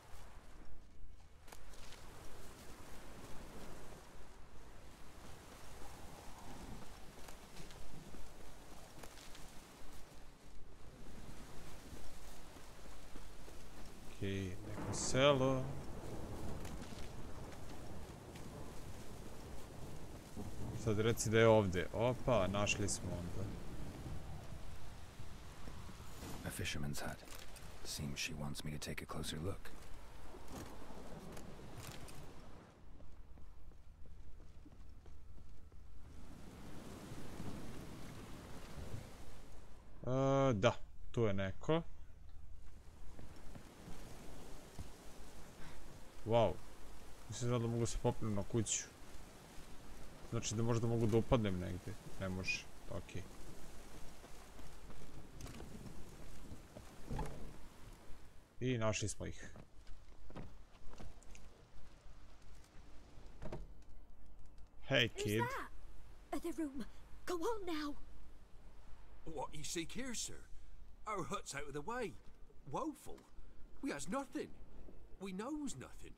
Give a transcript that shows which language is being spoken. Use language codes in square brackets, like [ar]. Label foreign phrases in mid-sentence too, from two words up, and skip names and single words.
[bs] Okej, neko selo. Sad reci da je ovdje. Opa, našli smo onda. [en] A fisherman's hut. Seems she wants me to take a closer look. [bs] Da, tu je neko. Wow. Mislim da mogu se popnem na kuću. Znači da možda mogu da upadnem negdje. Ne može. Okej. I našli smo ih. [en] Hey kid. The room. Go on now. What you seek here, sir? Our hut's out of the way. Woeful. We has nothing. We knows nothing.